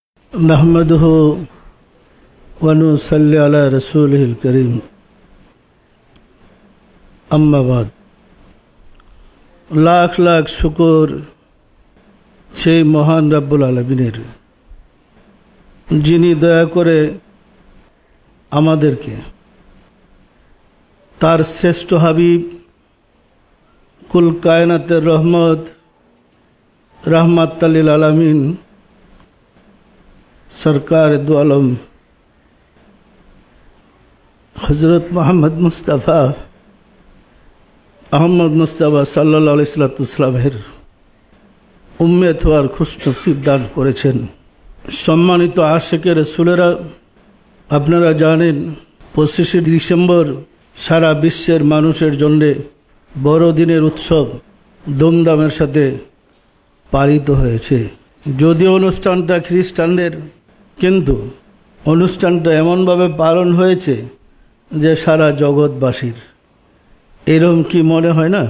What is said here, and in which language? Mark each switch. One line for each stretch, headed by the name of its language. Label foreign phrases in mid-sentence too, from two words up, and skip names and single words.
Arabic: نحمده ونصلي على رسوله الكريم أما بعد
Bangla: লাখ লাখ শুকর সেই মহান রব্বুল আলামিনের যিনি দয়া করে আমাদেরকে তার শ্রেষ্ঠ হাবিব কুল কায়নাতের রহমত
Arabic: رحمة للعالمين
Urdu: سرکار دو عالم
Bangla: हज़रत मोहम्मद मुस्तफ़ा अहमद मुस्तफ़ा
Arabic: صلى الله عليه وسلمের
Bangla: উম্মত হওয়ার খুশনসীব দান করেছেন। সম্মানিত আশিকে রসূলেরা আপনারা জানেন 25 ডিসেম্বর সারা বিশ্বের মানুষের জন্য বড়দিনের উৎসব ধুমধামের সাথে পালিত হয়েছে। যদিও অনুষ্ঠানটা খ্রিস্টানদের, কিন্তু অনুষ্ঠানটা এমনভাবে পালন হয়েছে যে সারা জগৎবাসীর। এরকম কি মনে হয় না?